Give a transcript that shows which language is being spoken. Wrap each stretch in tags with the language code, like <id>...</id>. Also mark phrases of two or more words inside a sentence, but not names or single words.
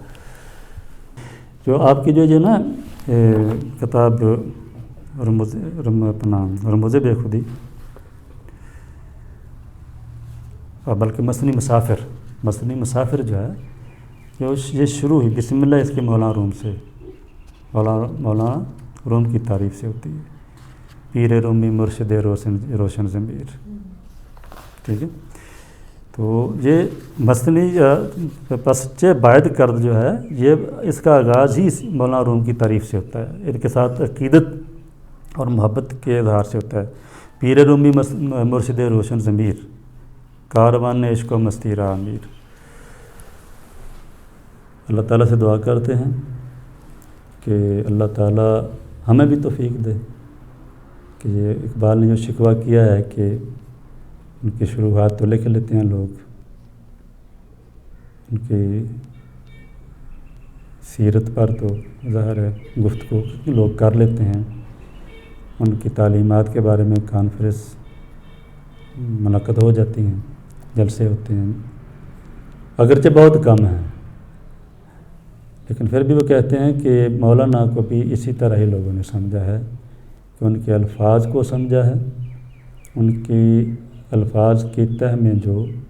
<ur>جو آپ کی جو نا کتاب رموز بے خودی، بلکہ مسنی مسافر جو ہے یہ شروع ہوئی بسم اللہ اس کے مولانا روم سے، مولانا روم کی تعریف سے ہوتی ہے،</ur> <fa>پیر رومی مرشد روشن ضمیر،</fa> <ur>ٹھیک ہے۔ تو یہ مسنی پسچے باعد کرد جو ہے، یہ اس کا آغاز ہی مولانا روم کی تعریف سے ہوتا ہے، ان کے ساتھ عقیدت اور محبت کے اظہار سے ہوتا ہے۔</ur> <fa>پیر رومی مرشد روشن ضمیر، کاروان عشق و مستی راہ امیر۔</fa> <ur>اللہ تعالیٰ سے دعا کرتے ہیں کہ اللہ تعالیٰ ہمیں بھی توفیق دے کہ یہ اقبال نے جو شکوہ کیا ہے کہ ان کی شروحات تو لکھ لیتے ہیں لوگ، ان کی سیرت پر تو ظاہر ہے گفتگو لوگ کر لیتے ہیں، ان کی تعلیمات کے بارے میں کانفرنس منعقد ہو جاتی ہیں، جلسے ہوتے ہیں، اگرچہ بہت کم ہیں، لیکن پھر بھی وہ کہتے ہیں کہ مولانا کو بھی اسی طرح ہی لوگوں نے سمجھا ہے کہ ان کے الفاظ کو سمجھا ہے، ان کی الفاظ کی تہ میں جو</ur>